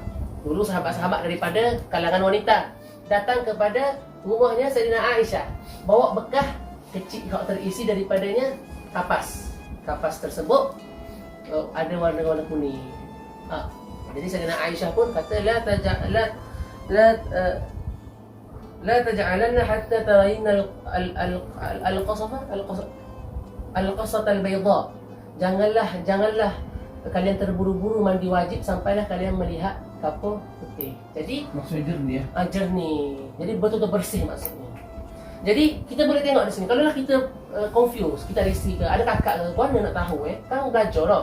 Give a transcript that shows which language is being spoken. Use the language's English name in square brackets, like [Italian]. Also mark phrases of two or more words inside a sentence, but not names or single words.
[Malay] Dulu sahabat-sahabat daripada kalangan wanita datang kepada rumahnya Sayyidina Aisyah, bawa bekah kecil yang terisi daripadanya kapas. Kapas tersebut ada warna-warna kuning. Jadi Sayyidina Aisyah pun kata [Arabic] لا تجعلن حتى ترين القصفة القصة البيضاء. [Malay] Janganlah kalian terburu-buru mandi wajib sampailah kalian melihat kapur putih. Jadi Maksudnya jernih ya. jernih. Jadi betul-betul bersih maksudnya. Jadi kita boleh tengok di sini. Kalau kita confused, kita risih ke, ada kakak ke, mana nak tahu kan belajar tau.